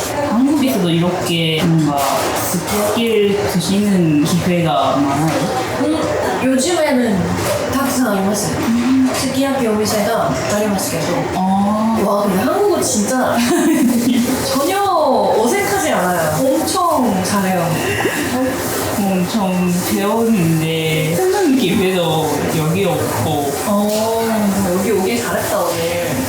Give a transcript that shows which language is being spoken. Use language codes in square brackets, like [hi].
[ko] 한국에서도 이렇게 뭔가 스키를 드시는 기회가 많아요. 요즘에는 [ja] たくさんあります。すき焼きお店がありますけど。 [ko] 와, 근데 한국은 진짜 전혀 어색하지 않아요. 엄청 잘해요. 엄청 배웠는데 쓰는 기회도 여기 없고 여기 오길 잘했다 오늘.